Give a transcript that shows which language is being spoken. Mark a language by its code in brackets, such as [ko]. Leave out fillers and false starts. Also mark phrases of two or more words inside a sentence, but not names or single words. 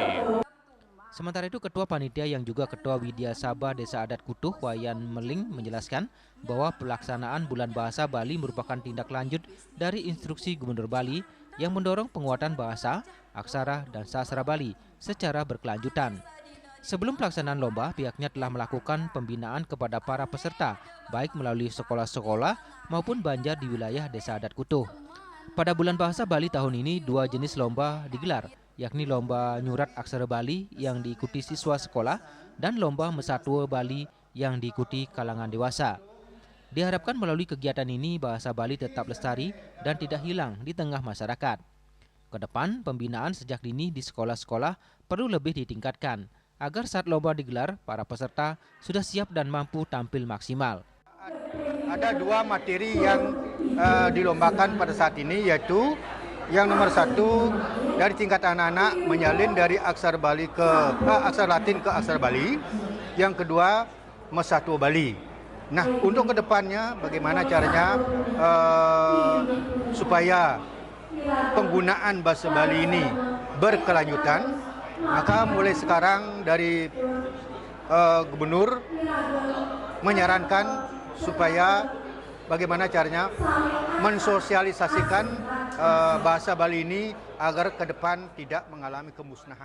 [id] Sementara itu, Ketua Panitia yang juga Ketua Widya Sabha Desa Adat Kutuh Wayan Meling menjelaskan bahwa pelaksanaan Bulan Bahasa Bali merupakan tindak lanjut dari instruksi Gubernur Bali yang mendorong penguatan bahasa, aksara, dan sastra Bali secara berkelanjutan. Sebelum pelaksanaan lomba, pihaknya telah melakukan pembinaan kepada para peserta, baik melalui sekolah-sekolah maupun banjar di wilayah Desa Adat Kutuh. Pada Bulan Bahasa Bali tahun ini, 2 jenis lomba digelar, yakni lomba nyurat aksara Bali yang diikuti siswa sekolah dan lomba mesatu Bali yang diikuti kalangan dewasa. Diharapkan melalui kegiatan ini bahasa Bali tetap lestari dan tidak hilang di tengah masyarakat. Kedepan, pembinaan sejak dini di sekolah-sekolah perlu lebih ditingkatkan agar saat lomba digelar, para peserta sudah siap dan mampu tampil maksimal. Ada 2 materi yang dilombakan pada saat ini, yaitu yang nomor 1 dari tingkat anak-anak menyalin dari aksara Bali ke aksara Latin ke aksara Bali. Yang kedua mesatu Bali. Nah, untuk kedepannya bagaimana caranya supaya penggunaan bahasa Bali ini berkelanjutan, maka mulai sekarang dari Gubernur menyarankan supaya bagaimana caranya mensosialisasikan bahasa Bali ini agar ke depan tidak mengalami kemusnahan.